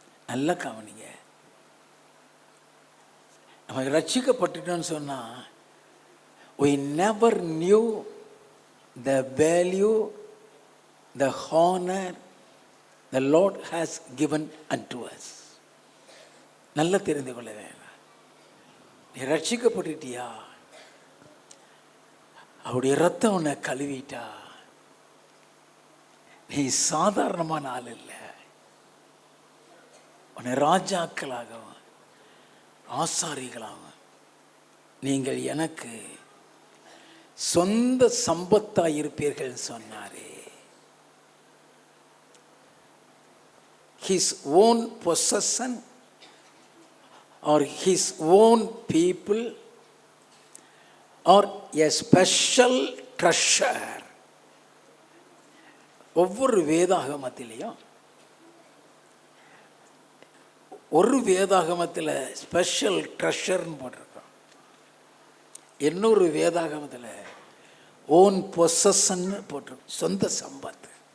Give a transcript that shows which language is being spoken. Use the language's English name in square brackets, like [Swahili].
[Tamil] நல்ல கவனிங்க, நம்ம ரட்சிக்கப்பட்டுட்டோம்னு சொன்னா [English] we never knew the value, the honor the Lord has given unto us. [Tamil] நல்ல தெரிந்து கொள்ள வேண்டும். நீ ரட்சிக்கப்பட்டுட்டியா, அவருடைய ரத்தம் உன்னை கழுவிட்டா, நீ சாதாரணமான ஆள் இல்லை. உன்னை ராஜாக்களாகவும் ஆசாரிகளாகவும் நீங்கள் எனக்கு சொந்த சம்பத்தாய் இருப்பீர்கள் சொன்னாரே. [English] His own possession or his own people or a special treasure. [Tamil] ஒவ்வொரு வேதாகமத்திலையும் ஒரு வேதாகமத்தில் ஸ்பெஷல் ட்ரெஷர்னு போட்டிருக்கோம், இன்னொரு வேதாகமத்தில் ஓன் பொசஷன் போட்டிருக்கோம், சொந்த சம்பத்து.